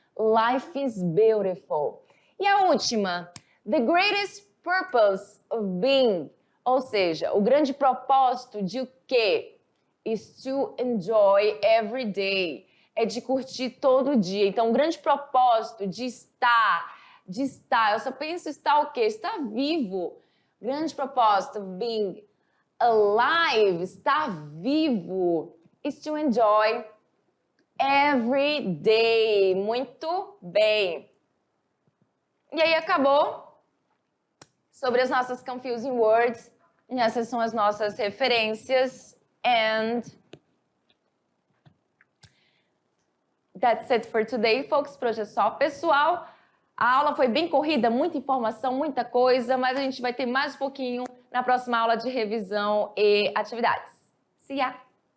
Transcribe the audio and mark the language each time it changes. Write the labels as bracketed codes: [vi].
[en] Life is beautiful. [pt] E a última, [en] the greatest purpose of being, [pt] ou seja, o grande propósito de o quê? [en] Is to enjoy every day. [pt] É de curtir todo dia. Então, o grande propósito de estar, eu só penso estar o quê? Estar vivo. Grande propósito, [en] being alive, [pt] estar vivo, [en] is to enjoy every day. [pt] Muito bem. E aí, acabou sobre as nossas [en] confusing words. [pt] Essas são as nossas referências. [en] And that's it for today, folks. [pt] Por hoje é só, pessoal. A aula foi bem corrida, muita informação, muita coisa, mas a gente vai ter mais um pouquinho na próxima aula de revisão e atividades. [en] See ya!